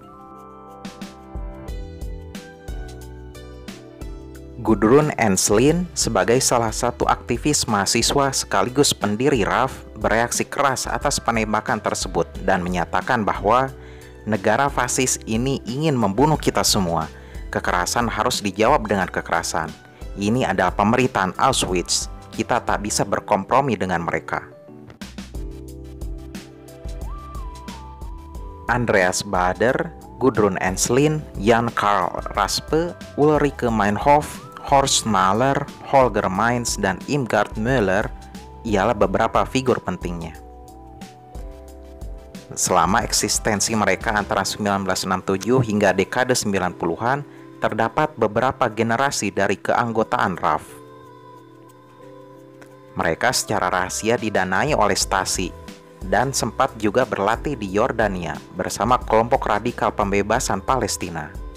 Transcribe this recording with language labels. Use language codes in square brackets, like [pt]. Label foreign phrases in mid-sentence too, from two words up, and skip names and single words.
[id] Gudrun Ensslin, sebagai salah satu aktivis mahasiswa sekaligus pendiri RAF, bereaksi keras atas penembakan tersebut dan menyatakan bahwa negara fasis ini ingin membunuh kita semua. Kekerasan harus dijawab dengan kekerasan. Ini adalah pemerintahan Auschwitz. Kita tak bisa berkompromi dengan mereka. Andreas Baader, Gudrun Ensslin, Jan Karl Raspe, Ulrike Meinhof, Horst Mahler, Holger Mainz, dan Irmgard Müller ialah beberapa figur pentingnya. Selama eksistensi mereka antara 1967 hingga dekade 90-an, terdapat beberapa generasi dari keanggotaan RAF. Mereka secara rahasia didanai oleh Stasi dan sempat juga berlatih di Yordania bersama kelompok radikal pembebasan Palestina.